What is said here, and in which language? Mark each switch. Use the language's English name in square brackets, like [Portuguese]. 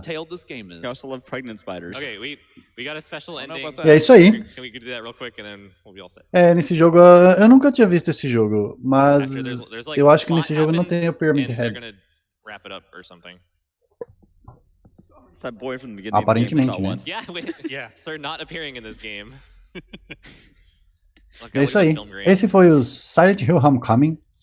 [English] He also loves pregnant spiders. Okay, we got a special ending. [Portuguese] E é isso aí. [English] Can we do that real quick and then we'll be all set? [Portuguese] Nesse jogo, eu nunca tinha visto esse jogo, mas eu acho que nesse jogo não tem o Pyramid Head. [English] Wrap it up or something. It's that boy from the beginning. [Portuguese] Aparentemente, né? [English] Yeah, sir, not appearing in this game. [Portuguese] É isso aí. Esse foi o Silent Hill Homecoming.